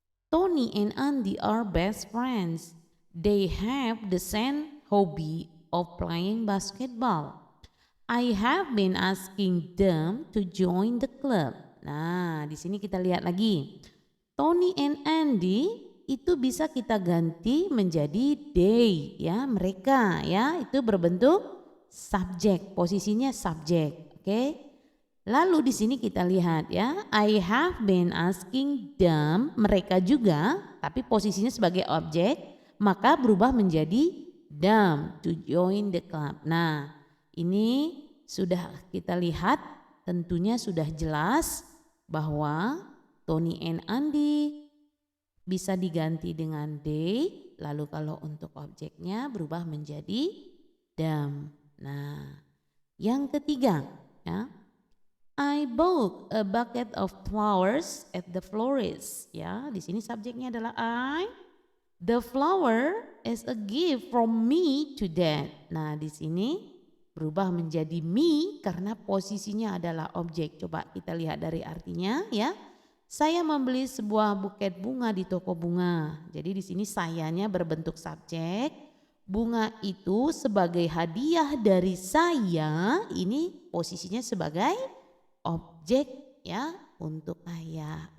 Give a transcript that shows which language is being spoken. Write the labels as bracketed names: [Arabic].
[English] Tony and Andy are best friends. They have the same hobby of playing basketball. I have been asking them to join the club. [Indonesian] Nah, di sini kita lihat lagi. Tony and Andy itu bisa kita ganti menjadi they ya, mereka ya, itu berbentuk subjek, posisinya subjek. Oke. Lalu di sini kita lihat ya, [English] I have been asking them, [Indonesian] mereka juga, tapi posisinya sebagai objek, maka berubah menjadi them [English] to join the club. [Indonesian] Nah, ini sudah kita lihat, tentunya sudah jelas bahwa Tony and Andy bisa diganti dengan they, lalu kalau untuk objeknya berubah menjadi them. Nah, yang ketiga ya. [English] I bought a bucket of flowers at the florist. [Indonesian] Ya, di sini subjeknya adalah I. [English] The flower is a gift from me to Dad. [Indonesian] Nah, di sini berubah menjadi me karena posisinya adalah objek. Coba kita lihat dari artinya ya. Saya membeli sebuah buket bunga di toko bunga. Jadi di sini sayanya berbentuk subjek. Bunga itu sebagai hadiah dari saya, ini posisinya sebagai objek ya untuk ayah.